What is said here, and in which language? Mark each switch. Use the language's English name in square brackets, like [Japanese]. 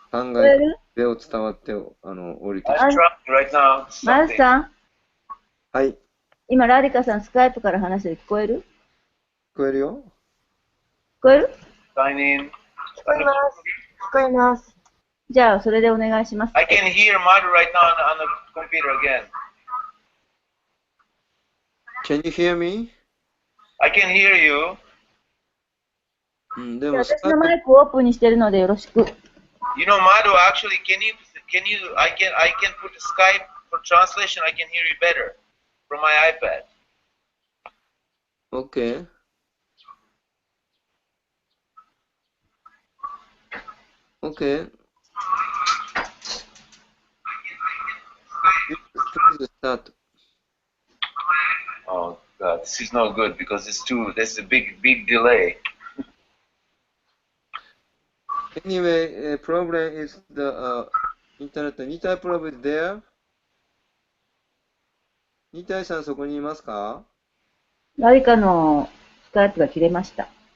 [Japanese] 考えてを伝わって降りてきた。マズさん。はい。今、ラディカさん、スカイプから話してる。聞こえる？聞こえるよ。聞こえる？ [English] Sign in. [Japanese] 聞こえます。聞こえます。じゃあ、それでお願いします。 [English] I can hear Madhu right now on the computer again. Can you hear me? I can hear you. [Japanese] でも私のマイクをオープンにしてるのでよろしく。 [English] You know, Madhu, actually, I can put Skype for translation. I can hear you better from my iPad. Okay. Okay. Please start. Oh God, this is not good because there's a big delay. Anyway, problem is the internet. ニタイ problem is there? [Japanese] ニタイさんそこにいますか？誰かのスカイプが切れました。